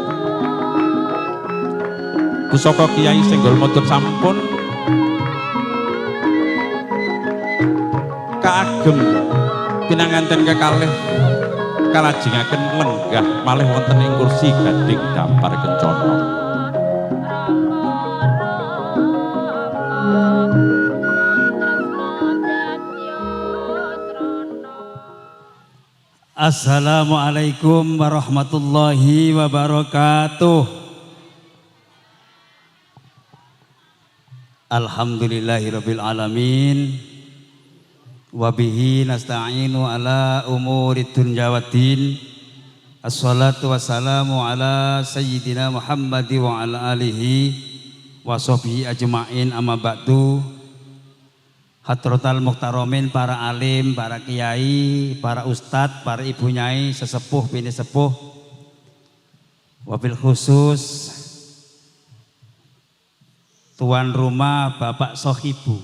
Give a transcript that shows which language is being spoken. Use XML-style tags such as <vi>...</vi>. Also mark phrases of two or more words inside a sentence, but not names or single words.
<jv>Pusaka Kiai Senggol Modot sampun kaagem pinanganten kekalih kalajengaken lenggah malih wonten ing kursi gading dampar kencana.</jv> <ar>السلام عليكم ورحمة الله وبركاته. الحمد لله رب العالمين. وبه نستعين على أمور الدنيا والدين. والصلاة والسلام على سيدنا محمد وعلى آله وصحبه أجمعين أما بعد. حضرات المحترمين,</ar> <id>para alim, para kiai, para ustadz, para ibu nyai, sesepuh, bini sepuh,</id> <ar>وبالخصوص</ar> <id>tuan rumah Bapak Sohibu.</id>